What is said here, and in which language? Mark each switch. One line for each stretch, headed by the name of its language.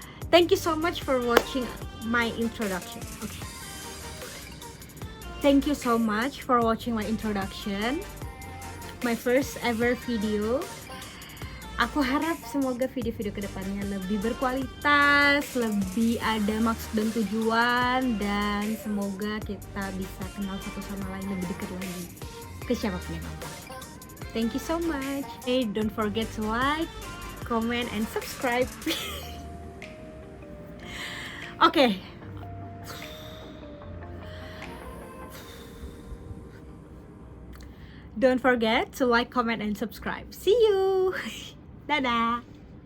English: Thank you so much for watching my introduction. Okay. Thank you so much for watching my introduction. My first ever video.
Indonesian: Aku harap semoga video-video kedepannya lebih berkualitas, lebih ada maksud dan tujuan, dan semoga kita bisa kenal satu sama lain lebih dekat lagi ke siapapun yang nonton.
English: Thank you so much. Hey, don't forget to like, comment, and subscribe. Okay. Don't forget to like, comment, and subscribe. See you.
Indonesian: Dadah.